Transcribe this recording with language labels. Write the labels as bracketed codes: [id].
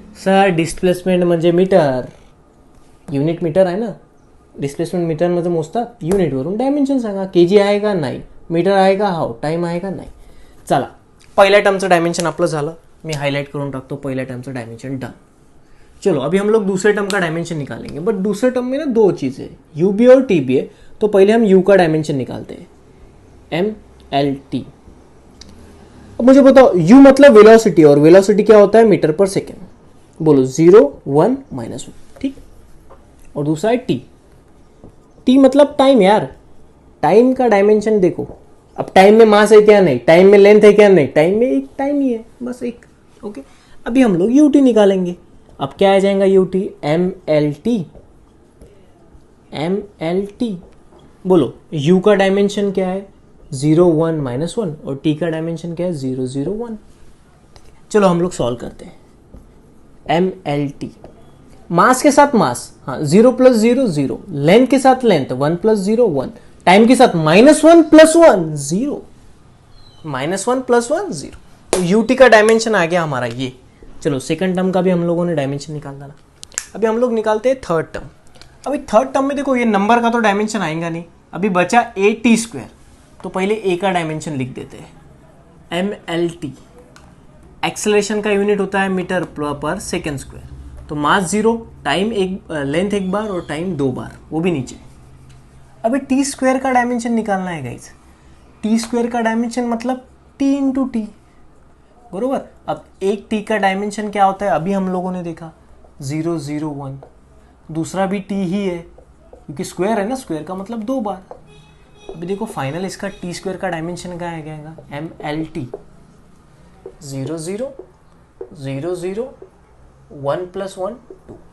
[mr] Sir displacement म्हणजे metre, unit metre आहे ना. डिस्प्लेसमेंट मीटरमध्ये मोजतात, युनिटवरून डायमेन्शन सांगा. केजी आहे का? नाही. मीटर आहे का? हो. टाइम आहे का? नाही. चला, पहिल्या टर्मचं डायमेंशन आपलं झालं. मी हाईलाइट करून टाकतो, पहिल्या टर्मचं डायमेंशन डन. [hi] चलो, अभी हम लोग दूसरे टर्म का डायमेंशन निकालेंगे. बट दूसरे टर्म में ना 2 चीज़ें है, UB और TB है. तो पहले हम U का डायमेंशन निकालते हैं, MLT. अब मुझे बताओ, U मतलब वेलोसिटी, और वेलोसिटी क्या होता है? मीटर पर सेकेंड. बोलो 0 1 -1. ठीक. और दूसरा है T. T मतलब टाइम यार. टाइम का डायमेंशन देखो. अब टाइम में मास है क्या? नहीं. टाइम में लेंथ है क्या? नहीं. टाइम में एक टाइम ही है, बस एक. ओके. अभी हम लोग UT निकालेंगे. अब क्या आ जाएगा UT? MLT. बोलो, U का डायमेंशन क्या है? 0 1 -1 और T का डायमेंशन क्या है? 0 0 1. चलो हम लोग सॉल्व करते हैं. MLT, मास के साथ मास, हाँ 0 + 0 0, लेंथ के साथ लेंथ 1 + 0 1, टाइम के साथ -1 + 1 0, -1 + 1 0. तो UT का डायमेंशन आ गया हमारा ये. चलो, सेकंड टर्म का भी हम लोगों ने डायमेंशन निकाल डाला. अभी हम लोग निकालते हैं थर्ड टर्म. अभी थर्ड टर्म में देखो, ये नंबर का तो डायमेंशन आएगा नहीं. अभी बचा AT². तो पहले A का डायमेंशन लिख देते हैं, MLT. एक्सेलरेशन का यूनिट होता है मीटर पर सेकेंड स्क्वायर. तो मास 0, टाइम लेंथ 1 बार और टाइम 2 बार, वो भी नीचे. अभी T² का डायमेंशन निकालना है गाइस. T² का डायमेंशन मतलब T × T, बरोबर. अब एक T का डायमेंशन क्या होता है? अभी हम लोगों ने देखा 0 0 1. दूसरा भी T ही है, क्योंकि स्क्वायर है ना, स्क्वायर का मतलब 2 बार. अभी देखो, फाइनल इसका T² का डायमेंशन क्या आएगा? MLT 0 0 0 0 1 + 1 2.